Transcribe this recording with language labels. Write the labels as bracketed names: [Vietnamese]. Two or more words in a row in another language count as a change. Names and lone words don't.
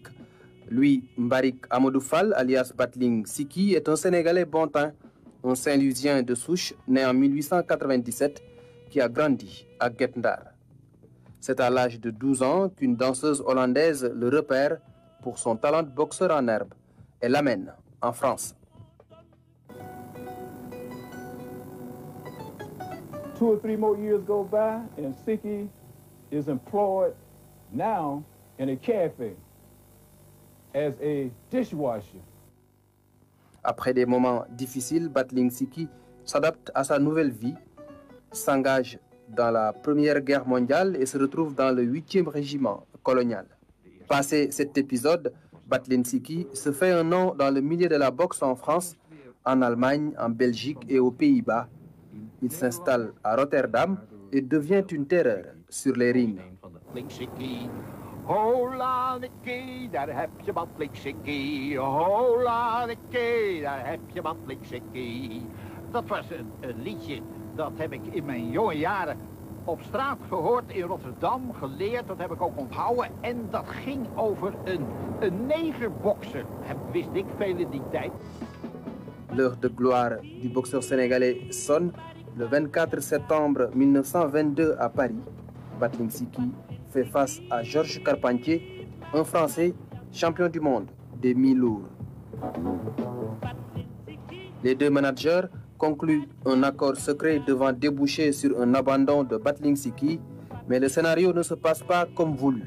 [French] Lui, Mbarik Amadou Fall, alias Battling Siki, est un Sénégalais bon teint, un Saint-Louisien de souche, né en 1897, qui a grandi à Guet Ndar. C'est à l'âge de 12 ans qu'une danseuse hollandaise le repère pour son talent de boxeur en herbe et l'amène en France. [English] 2 or 3 more years go by and Siki is employed now in a cafe as a dishwasher. [French] Après des moments difficiles, Battling Siki s'adapte à sa nouvelle vie, s'engage dans la Première Guerre mondiale et se retrouve dans le 8e régiment colonial. Passé cet épisode, Battling Siki se fait un nom dans le milieu de la boxe en France, en Allemagne, en Belgique et aux Pays-Bas. Il s'installe à Rotterdam et devient une terreur sur les rings. [Dutch] Hola Nicky, daar heb je Battling Siki. Hola Nicky, daar heb je Battling Siki. Dat was een liedje, dat heb ik in mijn jonge jaren op straat gehoord in Rotterdam, geleerd. Dat heb ik ook onthouden. En dat ging over een negerbokser. Wist ik veel in die tijd. [French] L'heure de gloire du boxeur sénégalais sonne le 24 septembre 1922 à Paris. Battling Siki fait face à Georges Carpentier, un Français champion du monde des mi-lourds. Les deux managers concluent un accord secret devant déboucher sur un abandon de Battling Siki, mais le scénario ne se passe pas comme voulu.